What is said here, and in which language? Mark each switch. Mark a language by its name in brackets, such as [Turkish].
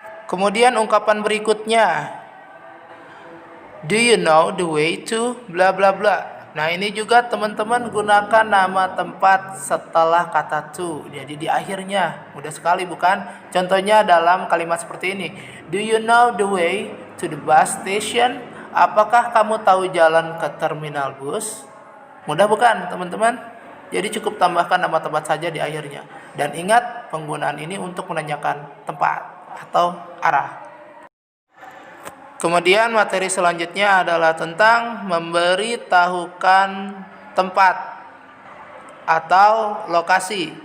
[Indonesian] Kemudian ungkapan berikutnya, [English] do you know the way to bla bla bla. [Indonesian] Nah, ini juga teman-teman gunakan nama tempat setelah kata to. Jadi di akhirnya, mudah sekali bukan? Contohnya dalam kalimat seperti ini. [English] Do you know the way to the bus station? [Indonesian] Apakah kamu tahu jalan ke terminal bus? Mudah bukan, teman-teman? Jadi cukup tambahkan nama tempat saja di akhirnya. Dan ingat, penggunaan ini untuk menanyakan tempat atau arah. Kemudian materi selanjutnya adalah tentang memberitahukan tempat atau lokasi.